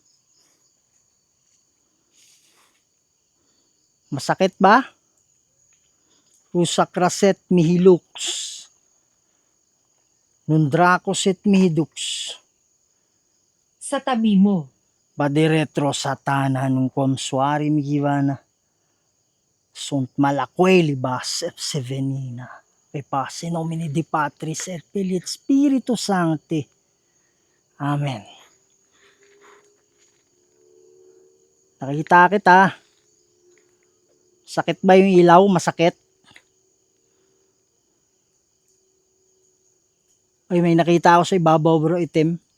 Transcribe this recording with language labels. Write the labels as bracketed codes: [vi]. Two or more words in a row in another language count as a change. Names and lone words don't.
[tl] Masakit ba? Rusakraset mihilux. Nundrakoset mihidux. Sa tabi mo. Badiretro satana nung komswari migivana. Sunt malakweli bas sevenina. [la] Pepase nomini di Patris et Filii et Spiritus Sancti. [tl] Amen. Nakita kita. Sakit ba yung ilaw? Masakit? Ay, may nakita ako sa ibabaw bro, itim.